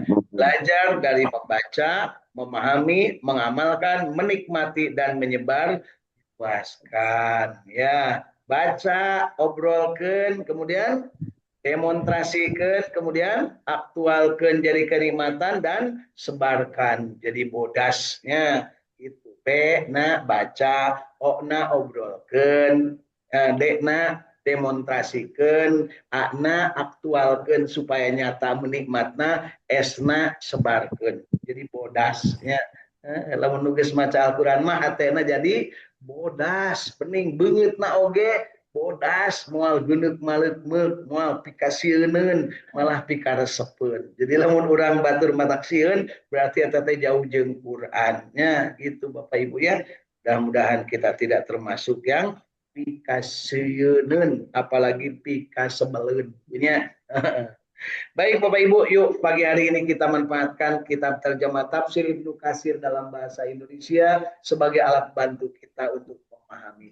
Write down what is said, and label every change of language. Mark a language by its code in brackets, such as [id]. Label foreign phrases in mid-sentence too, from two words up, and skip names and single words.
[id] Belajar dari membaca, memahami, mengamalkan, menikmati, dan menyebar luaskan. Ya, baca, obrolkan, kemudian demonstrasikan, kemudian aktualkan jadi kenikmatan, dan sebarkan jadi bodasnya. Itu P na baca, O na obrolkan, D na demonstrasikan, A na aktualkan supaya nyata menikmatna, S na sebarkan jadi bodasnya. [su] Lamun nugas maca Al-Quran mah hatena jadi bodas, bening beungeut na oge bodas, moal geundeuk maleuk meuk, moal pikasieun malah pikaresepeun. Jadi lamun urang batur mataksieun berarti eta teh jauh jeung Qur'annya gitu Bapak Ibu ya. [id] Mudah-mudahan kita tidak termasuk yang pikasieun apalagi [su] pikasebeleun nya. [id] Baik Bapak Ibu, yuk pagi hari ini kita manfaatkan kitab terjemah tafsir Ibnu Katsir dalam bahasa Indonesia sebagai alat bantu kita untuk memahami.